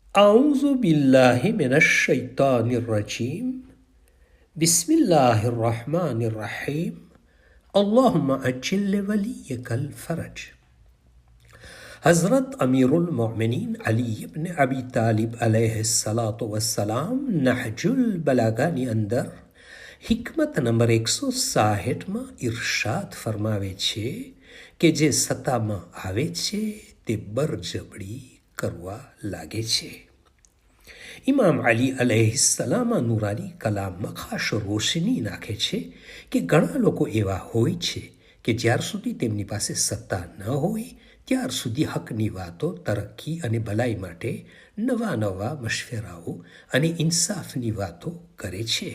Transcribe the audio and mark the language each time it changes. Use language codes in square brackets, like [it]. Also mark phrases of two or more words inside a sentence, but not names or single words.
[ar] أعوذ بالله من الشيطان الرجيم بسم الله الرحمن الرحيم اللهم أجل وليك الفرج. [gu] हज़रत अमीरुल मोमिनीन अली इब्न अबी तालिब [ar] عليه الصلاة والسلام [gu] नहजुल बलागाની અંદર હિકમત નંબર 160માં ઇરશાદ ફરમાવે છે કે જે સત્તામાં આવે છે તે બરજબરી કરવા લાગે છે. ઇમામ અલી અલૈહિસ્સલામ નૂરાની કલામમાં ખાસ રોશની નાખે છે કે ઘણા લોકો એવા હોય છે કે જ્યાર સુધી તેમની પાસે સત્તા ન હોય ત્યાર સુધી હકની વાતો, તરક્કી અને ભલાઈ માટે નવા નવા મશવરાઓ અને ઇન્સાફની વાતો કરે છે.